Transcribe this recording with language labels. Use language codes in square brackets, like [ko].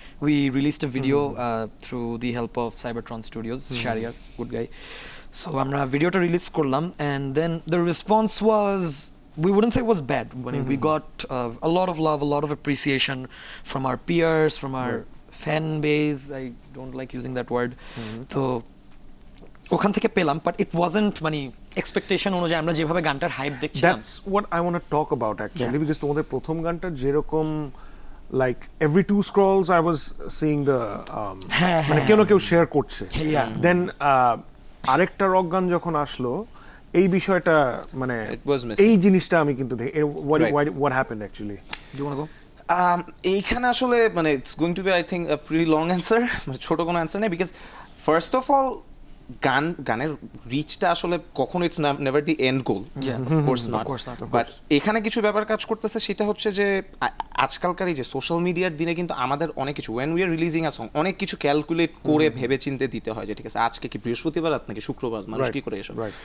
[en] We released a video through the help of Cybertron Studios, শারিয়া good guy. [bn] So আমরা ভিডিওটা release করলাম, [en] And then the response was, we wouldn't say it was bad, but we got a lot of love, a lot of appreciation from our peers, from our fan base. I don't like using that word. [bn] তো ওখান থেকে পেলাম, [en] but it wasn't [bn] মানে expectation অনুযায়ী আমরা যেভাবে গানটার hype দেখছিলাম। [en] That's what I want to talk about actually, because [bn] তোমাদের প্রথম গানটা যেরকম [en] like every 2 scrolls I was seeing the [bn] মানে কেউ শেয়ার করছে, [en] then [bn] আরেকটা রক গান যখন আসলো এই বিষয়টা মানে [en] It was missing. [bn] এই জিনিসটা আমি কিন্তু দেখি [en] Right. what happened actually. Do you want to go? [bn] এইখানে আসলে মানে [en] it's going to be I think a pretty long answer, [bn] মানে ছোট কোনো অ্যান্সার নেই, বিকজ ফার্স্ট অফ অল গানের রিচটা আসলে কখনো [en] it's never the end goal, of course not, [bn] but এখানে কিছু ব্যাপার কাজ করতেছে, সেটা হচ্ছে যে আজকালকার এই যে সোশ্যাল মিডিয়ার দিনে কিন্তু আমাদের অনেক কিছু [en] when we are releasing a song [bn] অনেক কিছু ক্যালকুলেট করে ভেবে চিন্তে দিতে হয় যে ঠিক আছে আজকে কি বৃহস্পতিবার রাত নাকি শুক্রবার, মানুষ কি করে এসব।